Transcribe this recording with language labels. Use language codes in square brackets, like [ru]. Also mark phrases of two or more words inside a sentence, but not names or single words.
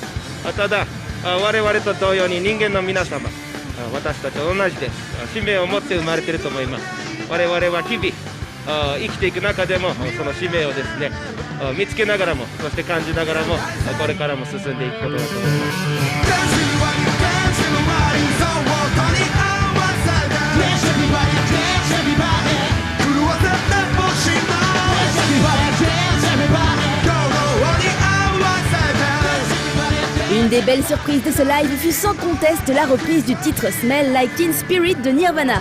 [ja] ただ我々と同様に人間の皆様、私たちと同じで使命を持って生まれていると思います。我々は日々生きていく中でもその使命をですね見つけながらも、そして感じながらもこれからも進んでいくことだと思います。 [fr] Une des belles surprises de ce live fut sans conteste la reprise du titre Smell Like Teen Spirit de Nirvana.